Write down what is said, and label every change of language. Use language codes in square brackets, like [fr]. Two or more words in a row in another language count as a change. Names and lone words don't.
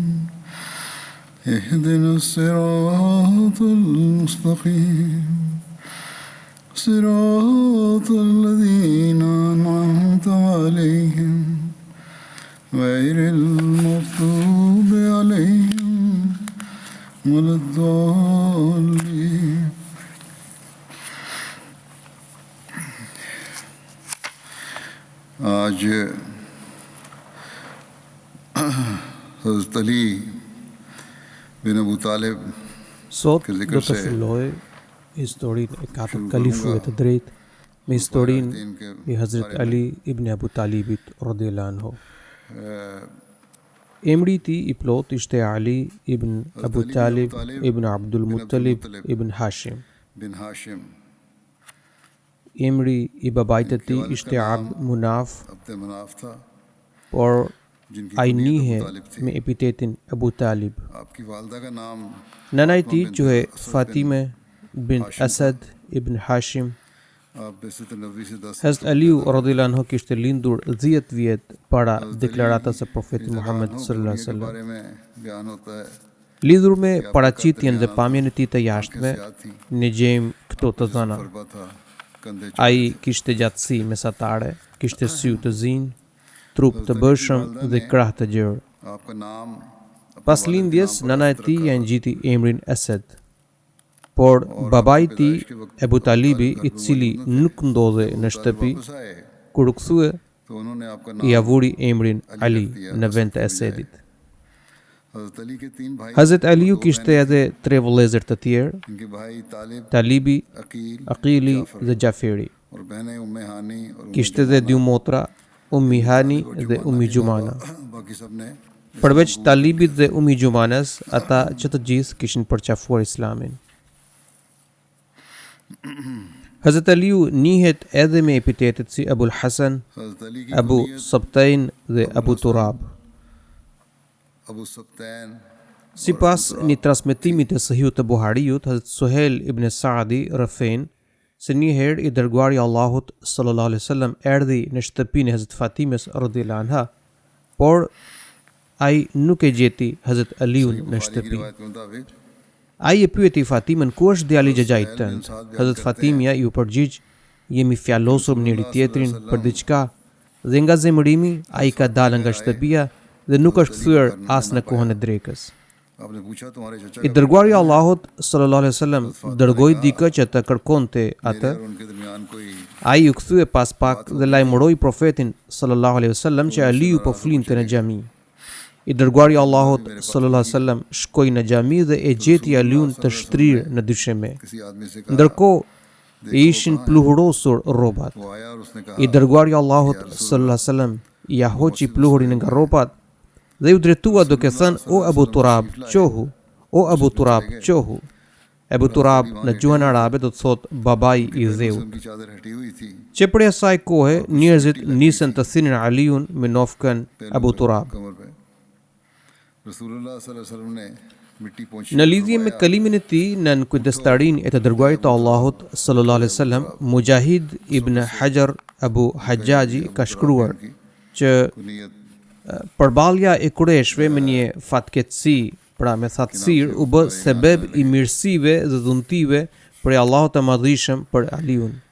[ar] اهدنا الصراط المستقيم صراط الذين أنعمت عليهم غير المغضوب عليهم ولا الضالين. [ur] آج حضرت علی بن ابو طالب [sq] Sot [ur] के [sq] do [ur] ज़िक्र [sq] të [ur] से [sq] filloj historinë e katërt kalifëve të drejtë me historinë e Hazret Ali ibn Abu Talibit [ar] رضي الله عنه. [sq] Emri I tij I plot ishte Ali ibn Abu Talib ibn Abdul Muttalib ibn Hashim. [ur] بن ہاشم. [sq] Emri I babait të tij ishte Abd Munaf, [ur] عبد مناف تھا [sq] por [ur] जिनकी [sq] ai [ur] कुनियत [sq] njihe [ur] ابو طالب تھی. [sq] me epitetin Abu Talib. [ur] آپکی والدہ کا نام [sq] Nana I [ur] फातिमा [sq] tij [ur] बिन्त [sq] quhej [ur] اسد بن [sq] Fatime bint [ur] ہاشم تھا. [sq] Asad ibn Hashim. [ur] آپ بعثت نبی سے 10 [sq] Hazrat Aliu [ar] رضي الله عنه [sq] kishte lindur 10 vjet para deklaratës së profetit Muhammed [ar] صلى الله عليه [ur] के [sq] wasallam. [ur] بارے میں بیان ہوتا ہے [sq] Lidhur me [ur] کہ آپکا [sq] paraqitjen dhe [ur] कद [sq] pamjen e tij të [ur] आंखें [sq] jashtme, [ur] سیاہ تھی, [sq] ne gjejmë këto të [ur] जिस्म [sq] dhëna. [ur] فربہ تھا، کندھے چوڑے [sq] Ai [ur] थे। [sq] kishte gjatësi mesatare, kishte sy të zinj, trup të bëshëm dhe krah të gjerë. [ur] آپکا نام اپنے [sq] Pas [ur] والد کے [sq] lindjes, [ur] نام پر [sq] nana e [ur] असद [sq] tij [ur] रखा [sq] ja [ur] था। [sq] ngjiti emrin Asad. Por babai I tij, Abu Talibi, I cili nuk ndodhe në shtëpi, [ur] واپس آئے [sq] kur u kthye, [ur] تو انہوں نے آپکا [sq] I [ur] नाम [sq] avuri emrin [ur] अली [sq] Ali [ur] رکھ دیا, [sq] në [ur] असद [sq] vend të [ur] کے بجائے. [sq] Asadit. [ur] حضرت علی کے 3 بھائی [sq] Hazret [ur] और [sq] Aliu [ur] 2 [sq] kishte [ur] बहनें [sq] edhe 3 vëllezër të tjerë, [ur] تھیں۔ انکے بھائی طالب, [sq] Talibi, [ur] अकील, [sq] Aqili [ur] जाफर [sq] dhe Jaferi. [ur] اور بہنیں ام ہانی اور ام [sq] Kishte edhe 2 motra, Ummi Hani dhe Ummi Jumana. [ur] باقی سب نے [sq] Përveç Talibit dhe Ummi Jumanas, ata që të gjithë kishin përqafuar Islamin. Hazret Aliu njihet edhe me epitetet si Abul Hasan, [ur] حضرت علی کی [sq] Abu [ur] कुनियत [sq] Sabtain dhe Abu Turab. [ur] अबू सब्तैन [sq] Sipas një transmetimi të Sahihut të Buhariut, Hazret Suhel ibn Saadi rëfen se një herë I dërguari I Allahut [ar] صلى الله عليه وسلم [sq] erdhi në shtëpinë e Hazret Fatimes [ar] رضي الله عنها, [sq] por ai nuk e gjeti Hazret Aliun në [ur] بخاری کی [sq] shtëpi. [ur] روایت کے مطابق [sq] Ai e pyeti Fatimen ku është djali I xhaxhait tënd. Hazret Fatimia I u përgjigj, jemi fjalosur me njëri tjetrin për diçka dhe nga zemërimi ai ka dalë nga shtëpia dhe nuk është kthyer as në kohën e drekës. [ur] آپنے پوچھا تمہارے چچا [sq] I dërguari I Allahut [ar] صلى الله عليه وسلم [sq] dërgoi dikë që të kërkonte atë. [ur] اور انکے درمیان کوئی [sq] Ai u kthye pas pak dhe lajmëroi profetin [ar] صلى الله عليه وسلم [sq] që Aliu po flinte në xhami. I dërguari I Allahut [ar] صلى الله عليه وسلم [sq] shkoi në xhami dhe e gjeti Aliun të shtrirë në dysheme. [ur] کسی آدمی سے کہا [sq] Ndërkohë I ishin pluhurosur rrobat. [ur] وہ آیا اور اسنے کہا [sq] I dërguari I Allahut [ar] صلى الله عليه وسلم [sq] ja hoqi pluhurin nga rrobat dhe u drejtua duke thënë o Abu Turab, qohu, o Abu Turab, qohu. Abu Turab në gjuhën arabe do të thotë babai I dheut. [ur] انکی چادر ہٹی ہوئی تھی [sq] Që për asaj kohe njerëzit nisën të thinin Aliun me nofkën Abu Turab. [ur] کمر پہ رسول اللہ [ar] صلی اللہ علیہ وسلم [ur] نے مٹی پونچھی [sq] Në lidhje me kalimin e tij në kujdestarinë e të dërguarit të Allahut [ar] صلى الله عليه وسلم, [sq] Mujahid ibn Hajar Abu Hajjaji ka shkruar që [ur] कुनियत [sq] përballja e kureshve me një fatkeqësi, pra me thatësirë, u bë sebeb i mirësive dhe dhuntive për Allahut të Madhishëm për Aliun.